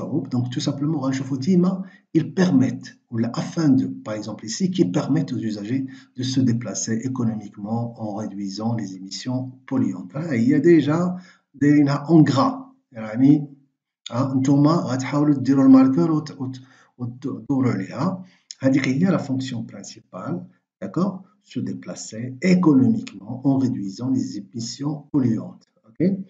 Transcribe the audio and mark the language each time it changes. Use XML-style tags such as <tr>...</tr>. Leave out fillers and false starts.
<fr>Donc tout simplement,</fr> <ar>غنشوفوا ديما</ar> <fr>ils permettent, ou afin de, par exemple ici, qui permettent aux usagers de se déplacer économiquement en réduisant les émissions polluantes. Il y a déjà</fr> <ar>دايرينها</ar> <fr>en gras.</fr> <ar>يعني نتوما غتحاولوا ديروا الماركر وتدوروا عليها. هذيك هي</ar> <fr>la fonction principale, d'accord? Se déplacer économiquement en réduisant les émissions polluantes. Ok?</fr>